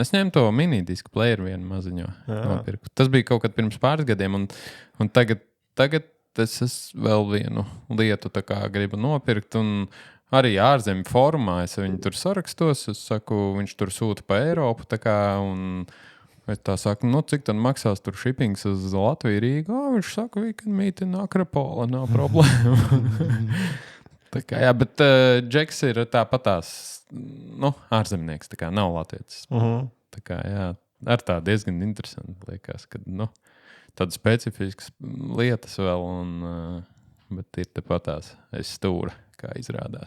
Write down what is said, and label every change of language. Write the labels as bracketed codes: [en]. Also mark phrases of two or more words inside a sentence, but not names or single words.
[lv] Es ņēmu to minidisku playeru vienu maziņo nopirku. Tas bija kaut kad pirms pāris gadiem un tagad es vēl vienu lietu tā kā gribu nopirkt un arī ārzemju formā. Es viņu tur sarakstos, es saku, viņš tur sūta pa Eiropu tā kā un es tā saku, nu cik tad maksās tur shippings uz Latviju Rīgu? Viņš saka, [en] we can meet in Akropola, [lv] nav problēma. Tā kā, jā, bet Džeks ir tāpatās, nu, ārzemnieks, tā kā nav latvietis. Tā kā, jā, ar tā diezgan interesanti liekas, kad, nu, tādas specifiskas lietas vēl, bet ir tāpatās aiz stūra, kā izrādās.